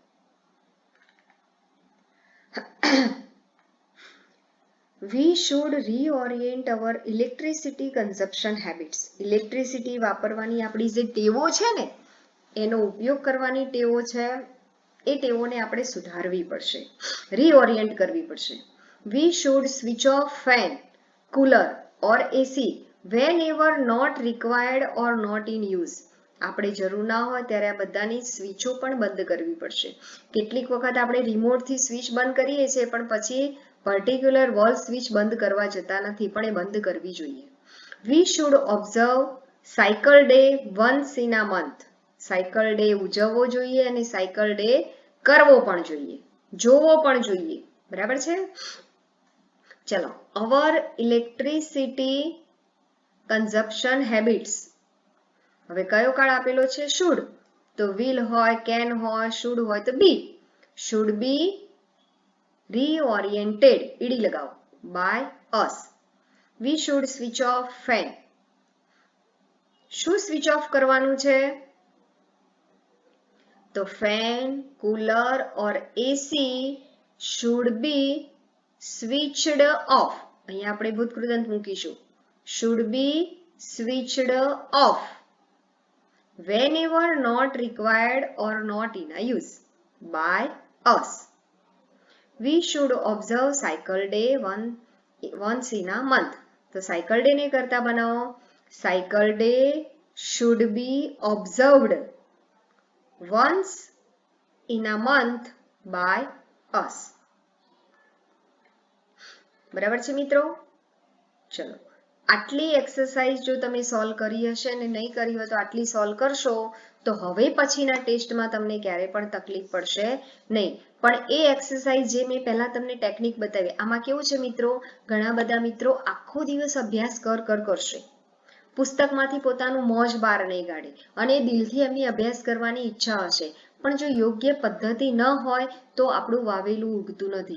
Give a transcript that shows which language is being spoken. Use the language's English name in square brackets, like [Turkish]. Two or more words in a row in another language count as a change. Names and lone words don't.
[English] We should reorient our electricity consumption habits. [Gujarati] Electricity વાપરવાની આપણી જે ટેવો છે ને એનો ઉપયોગ કરવાની ટેવો છે એ ટેવોને આપણે સુધારવી પડશે, રીઓરિયન્ટ કરવી પડશે. [English] We should switch off fan, cooler or AC whenever not required or not in use. [Gujarati] આપણે જરૂર ના હોય ત્યારે આ બધાની સ્વિચો પણ બંધ કરવી પડશે. કેટલીક વખત આપણે રિમોટથી સ્વિચ બંધ કરીએ છીએ પણ પછી પર્ટિક્યુલર વોલ સ્વિચ બંધ કરવા જતા નથી, પણ એ બંધ કરવી જોઈએ. [English] We should observe cycle day once in a month. cycle day [Gujarati] ઉજવવો જોઈએ અને [English] cycle day [Gujarati] કરવો પણ જોઈએ, જોવો પણ જોઈએ, બરાબર છે. [English] ચલો, our electricity consumption habits. [Gujarati] હવે કયો કાળ આપેલો છે? શુડ. તો વિલ હોય, કેન હોય, શુડ હોય તો બી. [English] should be reoriented, [Gujarati] ઈડી લગાવો, [English] by us. We should switch off fan. શું switch off [Gujarati] કરવાનું છે? તો [English] fan, cooler or AC should be switched off. [Gujarati] અહીંયા આપણે ભૂતકૃદંત મૂકીશું. [English] should be switched off whenever not required or not in a use by us. We should observe cycle day once in a month. [Gujarati] તો [English] cycle day [Gujarati] ને કરતા બનાવો. [English] cycle day should be observed once in a month by us. [Gujarati] બરાબર છે મિત્રો? ચલો, આટલી એક્સરસાઇઝ જો તમે સોલ્વ કરી હશે ને નહીં કરી હોય તો આટલી સોલ્વ કરશો તો હવે પછીના ટેસ્ટમાં તમને ક્યારે પણ તકલીફ પડશે નહીં. પણ એ એક્સરસાઇઝ જે મેં પહેલા તમને ટેકનિક બતાવી, આમાં કેવું છે મિત્રો, ઘણા બધા મિત્રો આખો દિવસ અભ્યાસ કરશે, પુસ્તકમાંથી પોતાનું મોજ બહાર નહીં કાઢે અને દિલથી એમની અભ્યાસ કરવાની ઈચ્છા હશે, પણ જો યોગ્ય પદ્ધતિ ન હોય તો આપણું વાવેલું ઉગતું નથી.